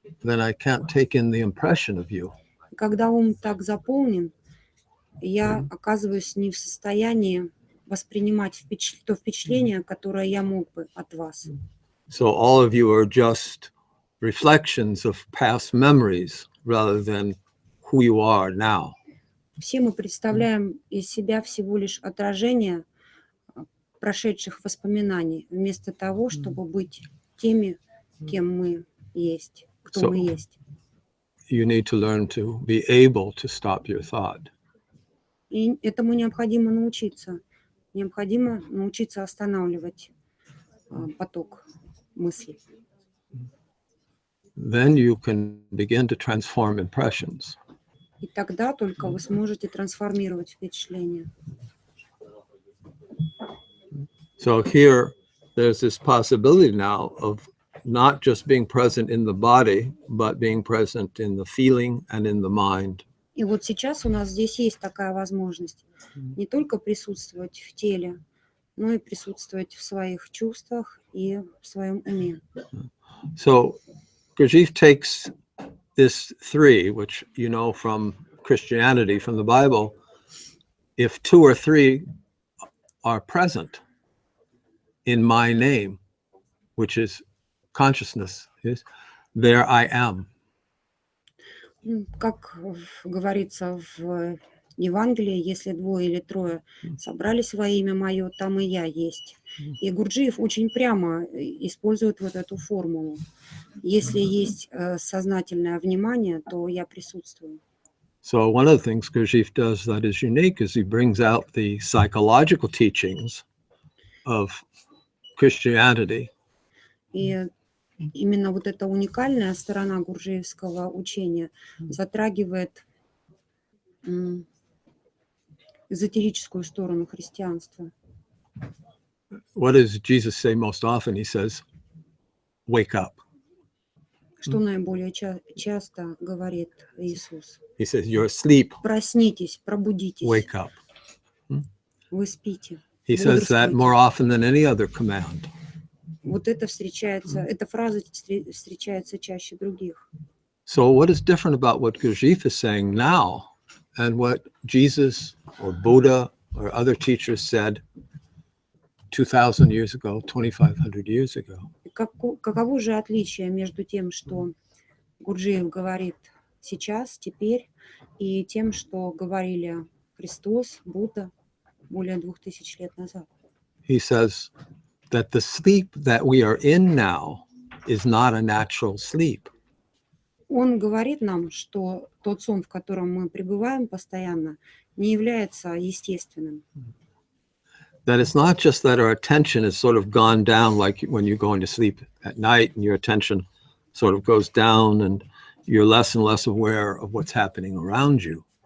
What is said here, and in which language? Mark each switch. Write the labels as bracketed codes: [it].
[en] then I can't take in the impression of you. [ru] Когда ум так заполнен, я оказываюсь не в состоянии воспринимать то впечатление, которое я мог бы от вас. [en] So all of you are just reflections of past memories rather than who you are now. [ru] Все мы представляем из себя всего лишь отражение прошедших воспоминаний, вместо того, чтобы быть теми, кем мы есть, кто мы есть. [en] You need to learn to be able to stop your thought. [ru] И этому необходимо научиться. Необходимо научиться останавливать поток мыслей. [en] Then you can begin to transform impressions. [ru] И тогда только вы сможете трансформировать впечатления. [en] So here, there's this possibility now of not just being present in the body, but being present in the feeling and in the mind. [ru] И вот сейчас у нас здесь есть такая возможность не только присутствовать в теле, но и присутствовать в своих чувствах и в своем уме. [en] So Gurdjieff takes this three, which you know from Christianity, from the Bible, if two or three are present in my name, which is consciousness, is there I am. [ru] Как говорится в Евангелии, если двое или трое собрались во имя мое, там и я есть. И Гурджиев очень прямо использует вот эту формулу. Если есть сознательное внимание, то я присутствую. [en] So one of the things Gurdjieff does that is unique is he brings out the psychological teachings of Christianity. [ru] И именно вот эта уникальная сторона гурджиевского учения затрагивает эзотерическую сторону христианства. [en] What does Jesus say most often? He says, wake up. [ru] Что наиболее часто говорит Иисус? [en] He says, you're asleep, [ru] Проснитесь, пробудитесь, [en] wake up. [ru] вы спите. [en] He says that more often than any other command. [ru] Вот это встречается, эта фраза встречается чаще других. [en] So what is different about what Gurdjieff is saying now and what Jesus or Buddha or other teachers said 2,000 years ago, 2,500 years ago? [ru] Каково же отличие между тем, что Гурджиев говорит сейчас, теперь, и тем, что говорили Христос, Будда более 2000 лет назад? [en] He says that the sleep that we are in now is not a natural sleep. [ru] Он говорит нам, что тот сон, в котором мы пребываем постоянно, не является естественным. [en] That it's not just that our attention has sort of gone down, like when you're going to sleep at night and your attention sort of goes down and you're less and less aware of what's happening around you.